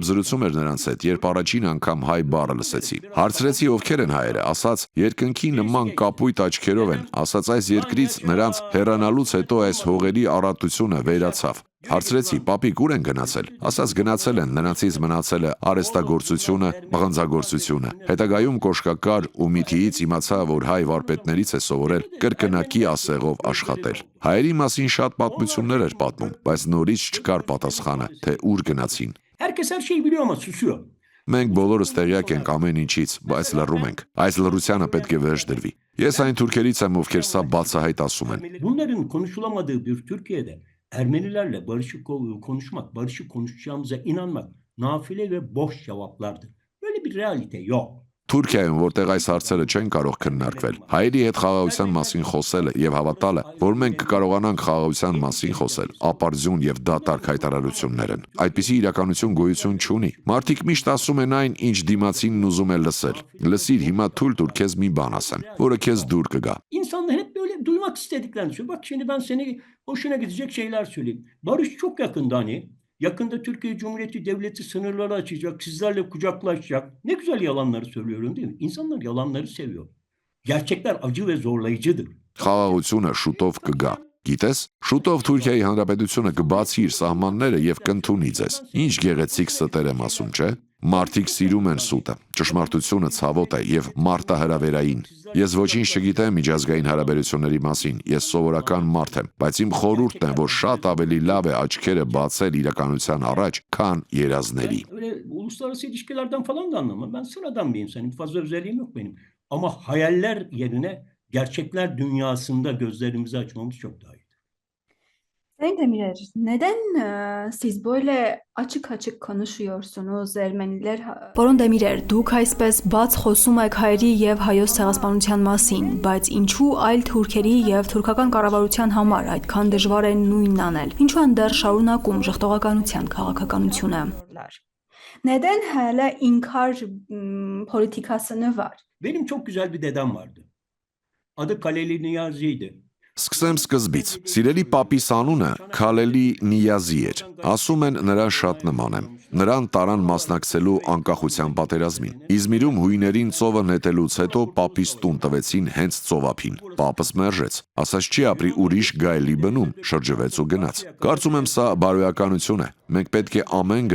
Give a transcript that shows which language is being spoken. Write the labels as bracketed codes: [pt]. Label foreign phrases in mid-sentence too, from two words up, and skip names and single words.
[hy] զրուցում էր նրանց հետ, երբ առաջին անգամ հայ բառը լսեցի։ Հարցրեցի ովքեր են հայերը, ասաց երկնքի նման կապույտ աչքերով են, ասաց այս երկրից նրանց հեռանալուց հետո այս հողերի առատությունը վերացավ։ Հարցրեցի, պապիկ ուր են գնացել։ Ասաց գնացել են, նրանցից մնացել է արհեստագործությունը, մղձագործությունը։ Հետագայում կոշկակար ու միթիից իմացա, որ հայ վարպետներից է սովորել կրկնակի ասեղով աշխատել։ Հայերի մասին շատ պատմություններ էր պատմում, բայց նորից չկար պատասխանը, թե ուր գնացին։ [tr] Herkes her şeyi biliyor ama susuyor. [hy] Մենք բոլորս տեղյակ ենք ամեն ինչից, բայց լռում ենք։ Այս լռությանը պետք է վերջ դրվի։ Ես այն թուրքերից եմ, ովքեր սա բացահայտ ասում են։ [tr] Bunların konuşulamadığı bir Türkiye'de Ermenilerle barışı konuşmak, barışı konuşacağımıza inanmak nafile ve boş cevaplardır. Böyle bir realite yok. [hy] Թուրքիայում, որտեղ այս հարցերը չեն կարող քննարկվել, հայերի հետ խաղաղության մասին խոսելը եւ հավատալը, որ մենք կկարողանանք խաղաղության մասին խոսել, ապարդյուն եւ դատարկ հայտարարություններ են։ Այդպիսի իրականություն գոյություն չունի։ Մարդիկ միշտ ասում են այն, ինչ դիմացինն ուզում է լսել։ Լսիր, հիմա թույլ տուր քեզ մի բան ասեմ, որը քեզ դուր կգա։ [tr] İnsanlar hep böyle duymak istediklerini söylüyor. Bak şimdi ben seni hoşuna gidecek şeyler söyleyeyim. Barış çok yakında hani. Yakında Türkiye Cumhuriyeti Devleti sınırları açacak, sizlerle kucaklaşacak. Ne güzel yalanları söylüyorum değil mi? İnsanlar yalanları seviyor. Gerçekler acı ve zorlayıcıdır. [hy] Խաղաղությունը շուտով կգա։ Գիտես, շուտով Թուրքիայի Հանրապետությունը կբացի իր սահմանները եւ կընդունի ձեզ։ Ինչ գեղեցիկ ստեր եմ ասում, չէ՞։ Մարդիկ սիրում են սուտը, ճշմարտությունը ցավոտ է եւ մարտահրավերային։ Ես ոչինչ չգիտեմ միջազգային հարաբերությունների մասին, ես սովորական մարդ եմ, բայց իմ խորհուրդն է, որ շատ ավելի լավ է աչքերը բացել իրականության առաջ, քան երազների։ [tr] Öyle uluslararası ilişkilerden falan da anlamam. Ben sıradan bir insanım. Fazla özelliğim yok benim. Ama hayaller yerine gerçekler dünyasında gözlerimizi açmamız çok daha iyi. Sayın Demirer, neden siz böyle açık konuşuyorsunuz Ermeniler? [hy] Պարոն Դեմիրեր, դուք այսպես բաց խոսում եք հայերի եւ հայոց ցեղասպանության մասին, բայց ինչու այլ թուրքերի եւ թուրքական կառավարության համար այդքան դժվար է նույնն aնել։ Ինչու են դեռ շարունակում ժխտողականության քաղաքականությունը։ [tr] Neden hala inkar politikasını var? Benim çok güzel bir dedem vardı. Adı Kaleli Niyazi'ydi. [hy] Սկսեմ սկզբից։ Սիրելի պապիս անունը Քալելի Նիազի էր։ Ասում են նրան շատ նման եմ։ Նրան տարան մասնակցելու անկախության պատերազմին։ Իզմիրում հույներին ծովը նետելուց հետո պապիս տուն տվեցին հենց ծովափին։ Պապս մերժեց, ասաց չի ապրի ուրիշ գայլի բնում, շրջվեց ու գնաց։ Կարծում եմ սա բարոյականություն է։ Մենք պետք է ամեն